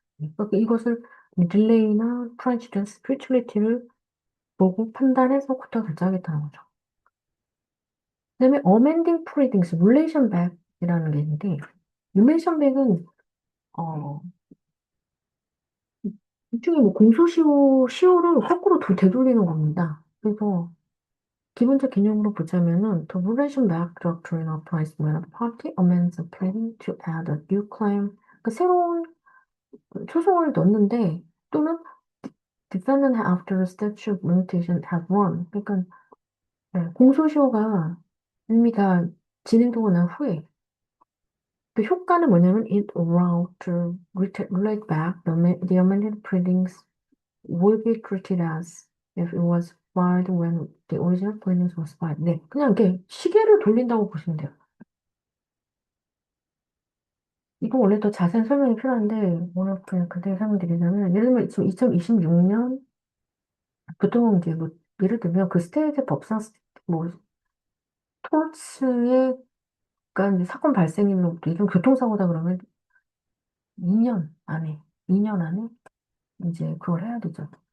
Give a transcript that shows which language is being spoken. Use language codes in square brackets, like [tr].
[ko] 예, 그러니까 이것을 딜레이나 프레지던스, 퓨틸리티를 보고 판단해서 코타 결정하겠다는 거죠. 그다음에 어멘딩 프리딩스, 릴레이션 백이라는 게 있는데 릴레이션 백은 일종의 뭐 시효를 거꾸로 되돌리는 겁니다. 그래서 기본적 개념으로 보자면은 [en] the relation back doctrine applies when a party amends a pleading to add a new claim. [ko] 그 새로운 소송을 넣는데 또는 [en] defendant after the statute of limitation has run. [ko] 그러니까 네, 공소시효가 이미 다 진행되고 난 후에 그 효과는 뭐냐면 [en] it allowed to relate back the amended pleadings will be treated as if it was filed when the original pleadings was filed. [ko] 네, 그냥 이렇게 시계를 돌린다고 보시면 돼요. 이거 원래 더 자세한 설명이 필요한데 오늘 그냥 그대로 설명드리자면 예를 들면 지금 2026년 보통 이제 뭐 예를 들면 그 스테이트 법상 뭐 토츠의 그러니까 이제 사건 발생일로부터 이런 교통사고다 그러면 2년 안에 2년 안에 이제 그걸 해야 되죠.